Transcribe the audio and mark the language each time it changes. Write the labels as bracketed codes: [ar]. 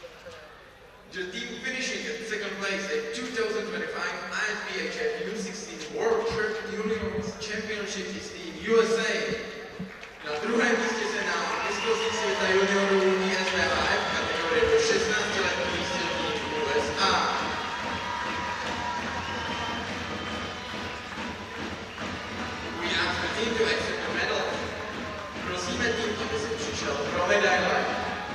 [en] second place at 2025 ISBHF U16 World Juniors Championship is Team USA. [cs] Na druhém místě se na mistrovství světa juniorů ISBHF kategorie do 16 let umístil tým USA. [en] We ask the team to accept the medal. [cs] Prosíme tým, aby se přišel pro medaile.